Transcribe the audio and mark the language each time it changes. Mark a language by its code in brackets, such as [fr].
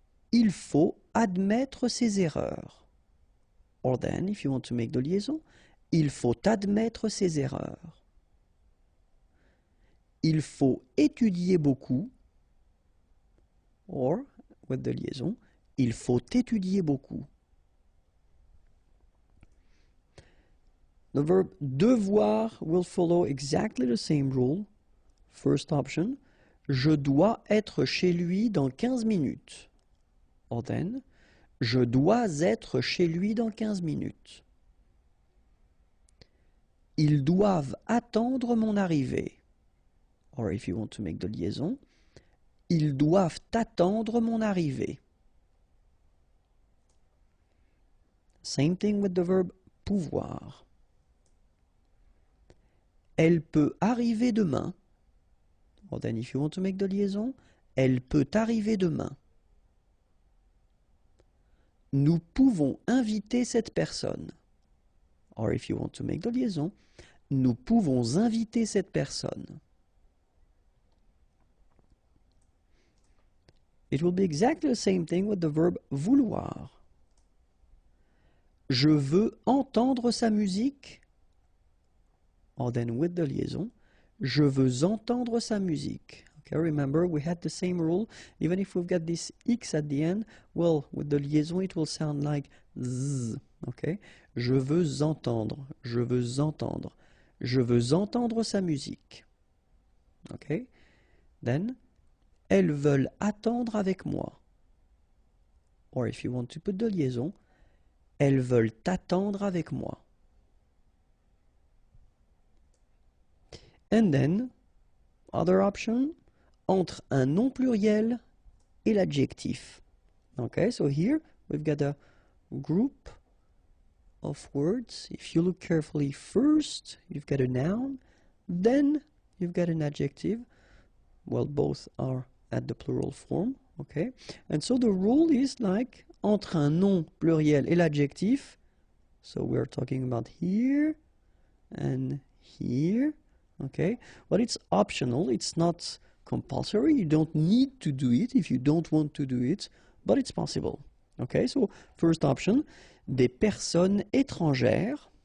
[fr] Il faut admettre ses erreurs. [en] Or then, if you want to make the liaison, [fr] il faut admettre ses erreurs. Il faut étudier beaucoup. [en] Or, with the liaison, [fr] il faut étudier beaucoup. [en] The verb devoir will follow exactly the same rule. First option, [fr] je dois être chez lui dans 15 minutes. [en] Or then, [fr] je dois être chez lui dans 15 minutes. Ils doivent attendre mon arrivée. [en] Or if you want to make the liaison, [fr] ils doivent attendre mon arrivée. [en] Same thing with the verb pouvoir. [fr] Elle peut arriver demain. [en] Or then if you want to make the liaison, [fr] elle peut arriver demain. Nous pouvons inviter cette personne. [en] Or if you want to make the liaison, [fr] nous pouvons inviter cette personne. [en] It will be exactly the same thing with the verb vouloir. [fr] Je veux entendre sa musique. [en] Or then with the liaison, [fr] je veux entendre sa musique. [en] Okay, remember we had the same rule. Even if we've got this X at the end, well, with the liaison it will sound like Z. [fr] Okay, je veux entendre, je veux entendre, je veux entendre sa musique. Okay, [en] then [fr] elles veulent attendre avec moi. [en] Or if you want to put de liaison, [fr] elles veulent attendre avec moi. [en] And then, other option, [fr] entre un nom pluriel et l'adjectif. [en] Okay, so here we've got a group of words. If you look carefully, first you've got a noun, then you've got an adjective. Well, both are at the plural form, okay? And so the rule is like [fr] entre un nom pluriel et l'adjectif. [en] So we're talking about here and here, okay? But it's optional, it's not compulsory. You don't need to do it if you don't want to do it, but it's possible. Okay, so first option, [fr] des personnes étrangères.